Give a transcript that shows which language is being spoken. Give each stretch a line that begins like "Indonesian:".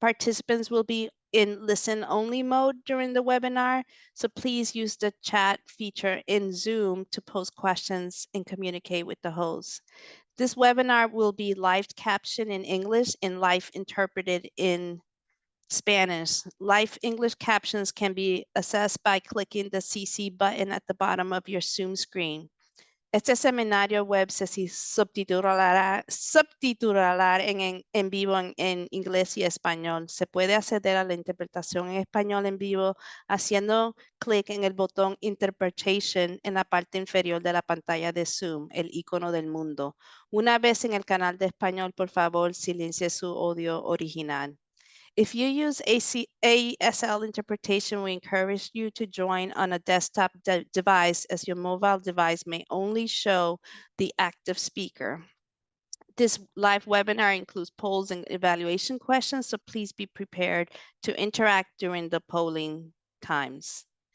English: Participants will be in listen-only mode during the webinar, so please use the chat feature in Zoom to post questions and communicate with the host. This webinar will be live captioned in English and live interpreted in Spanish. Live English captions can be accessed by clicking the CC button at the bottom of your Zoom screen.
Spanish: Este seminario web se subtitulará en vivo en inglés y español. Se puede acceder a la interpretación en español en vivo haciendo clic en el botón Interpretation en la parte inferior de la pantalla de Zoom, el icono del mundo. Una vez en el canal de español, por favor, silencie su audio original.
English: If you use ASL interpretation, we encourage you to join on a desktop device, as your mobile device may only show the active speaker. This live webinar includes polls and evaluation questions, so please be prepared to interact during the polling times.